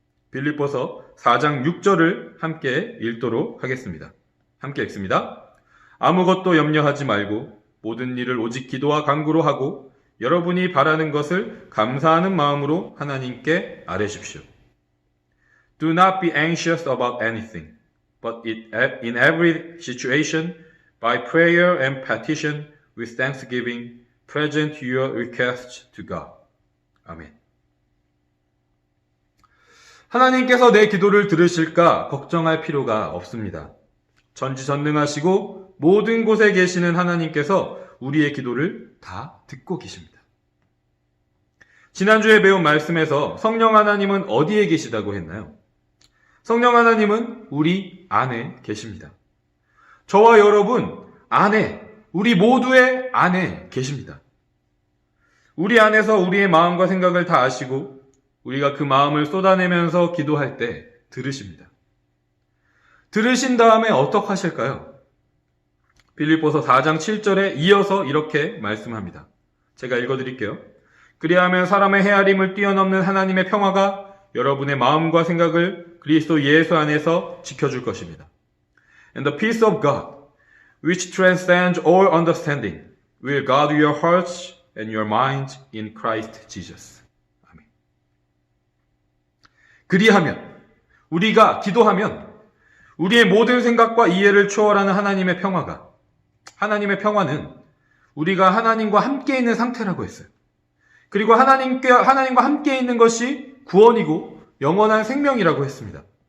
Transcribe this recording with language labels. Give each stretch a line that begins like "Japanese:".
Korean: 빌립보서 4장 6절을 함께 읽도록 하겠습니다. 함께 읽습니다. 아무것도 염려하지 말고 모든 일을 오직 기도와 간구로 하고 여러분이 바라는 것을 감사하는 마음으로 하나님께 아뢰십시오.
English: Do not be anxious about anything, but in every situation, by prayer and petition, with thanksgiving, present your requests to God.
Korean: 아멘. 하나님께서 내 기도를 들으실까 걱정할 필요가 없습니다. 전지전능하시고 모든 곳에 계시는 하나님께서 우리의 기도를 다 듣고 계십니다. 지난주에 배운 말씀에서 성령 하나님은 어디에 계시다고 했나요? 성령 하나님은 우리 안에 계십니다. 저와 여러분 안에, 우리 모두의 안에 계십니다. 우리 안에서 우리의 마음과 생각을 다 아시고 우리가 그 마음을 쏟아내면서 기도할 때 들으십니다. 들으신 다음에 어떻게 하실까요? 빌립보서 4장 7절에 이어서 이렇게 말씀합니다. 제가 읽어드릴게요. 그리하면 사람의 헤아림을 뛰어넘는 하나님의 평화가 여러분의 마음과 생각을 그리스도 예수 안에서 지켜줄 것입니다.
English: And the peace of God, which transcends all understanding, will guard your hearts and your minds in Christ Jesus.
Korean: 그리하면, 우리가 기도하면 우리의 모든 생각과 이해를 초월하는 하나님의 평화는 우리가 하나님과 함께 있는 상태라고 했어요. 그리고 하나님과 함께 있는 것이 구원이고 영원한 생명이라고 했습니다.